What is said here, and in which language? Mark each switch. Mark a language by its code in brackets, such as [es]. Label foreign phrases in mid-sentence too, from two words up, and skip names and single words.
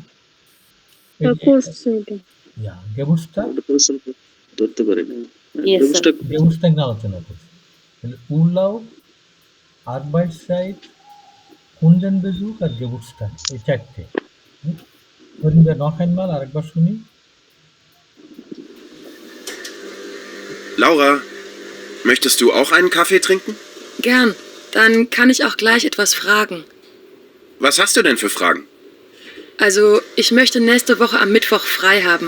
[bn] করছে এটা। গেবুস্টাক, প্রসঙ্গ ধরতে পারি না। [en] Yes, sir. [de] Geburtstag. [bn] গেবুস্টাক নিয়ে আলোচনা করছে। তাহলে [de] Urlaub, Arbeitszeit, Kundenbesuch [bn] আর গেবুস্টাক, এই চারটে। ধরুন [de] noch einmal, [bn] আরেকবার শুনি। [de] Laura, möchtest du auch einen Kaffee trinken? Gern. Dann kann ich auch gleich etwas fragen. Was hast du denn für Fragen? Also, ich möchte nächste Woche am Mittwoch frei haben.